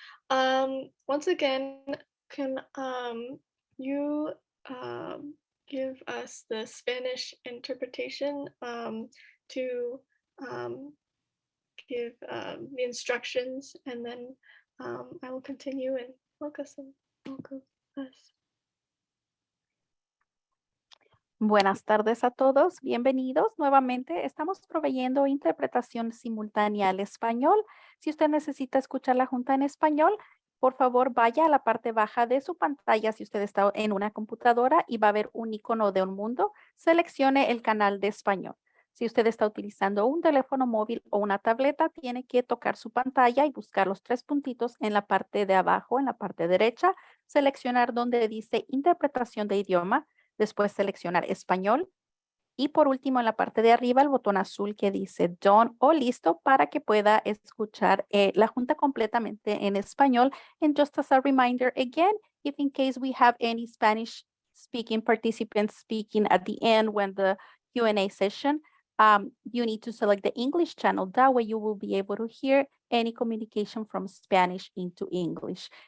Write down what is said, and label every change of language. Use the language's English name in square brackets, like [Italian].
[English] Once again, can you give us the Spanish interpretation to give the instructions, and then I will continue and welcome us. [Spanish] Buenas tardes a todos, bienvenidos nuevamente. Estamos proveyendo interpretación simultánea al español. Si usted necesita escuchar la junta en español, por favor vaya a la parte baja de su pantalla si usted está en una computadora y va a ver un icono de un mundo. Seleccione el canal de español. Si usted está utilizando un teléfono móvil o una tableta, tiene que tocar su pantalla y buscar los tres puntitos en la parte de abajo, en la parte derecha, seleccionar donde dice interpretación de idioma, después seleccionar español y por último en la parte de arriba el botón azul que dice done o listo para que pueda escuchar la junta completamente en español. [English] And just as a reminder again, if in case we have any Spanish speaking participants speaking at the end when the Q&A session, you need to select the English channel. That way you will be able to hear any communication from Spanish into English.